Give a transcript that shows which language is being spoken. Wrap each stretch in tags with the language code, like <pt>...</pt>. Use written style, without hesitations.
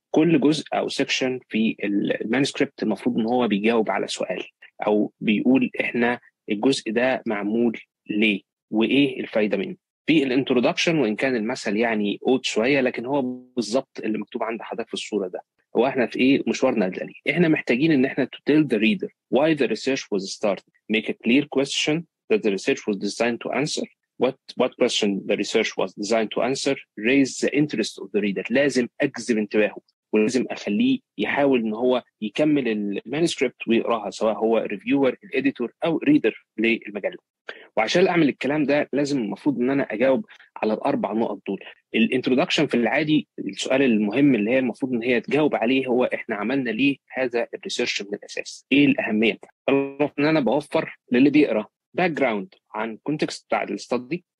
<ar>كل جزء او سيكشن في المانuscript المفروض ان هو بيجاوب على سؤال او بيقول احنا الجزء ده معمول ليه وايه الفايده منه. في الانترودكشن وان كان المثل يعني اوت شويه لكن هو بالظبط اللي مكتوب عند حضرتك في الصوره ده. هو احنا في ايه مشوارنا الجلي؟ احنا محتاجين ان احنا</ar> <en>to tell the reader why the research was started, make a clear question that the research was designed to answer, what question the research was designed to answer, raise the interest of the reader.</en> <ar>لازم اجذب انتباهه ولازم اخليه يحاول ان هو يكمل المانuscript ويقراها سواء هو ريفيور الاديتور او ريدر للمجله. وعشان اعمل الكلام ده لازم المفروض ان انا اجاوب على الاربع نقط دول. الانترودكشن في العادي السؤال المهم اللي هي المفروض ان هي تجاوب عليه هو احنا عملنا ليه هذا الريسيرش من الاساس؟ ايه الاهميه؟ المفروض ان انا بوفر للي بيقرا باك جراوند عن كونتكست بتاع الاستدي.</ar>